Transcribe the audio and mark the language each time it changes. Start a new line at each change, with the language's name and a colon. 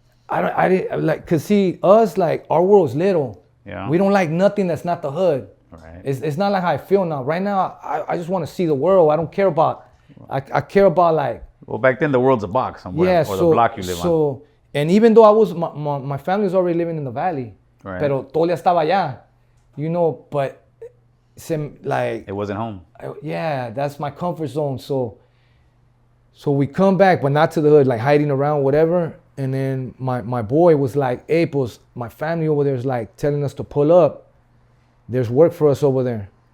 English: I didn't like, cause see us, like our world's little. Yeah. We don't like nothing that's not the hood. Right. It's not like how I feel now. Right now, I just want to see the world. I don't care about. I care about like. Well, back then the world's a box somewhere, yeah, or the block you live on. And even though I was, my family was already living in the valley. Right.
Spanish: Pero todavía estaba allá, you know.
English: But, like. It wasn't home. Yeah, that's my comfort zone. So we come back, but not to the hood, like hiding around, whatever. And then my boy was like, hey, pues, my family over there is like telling us to pull up. There's work for us over there.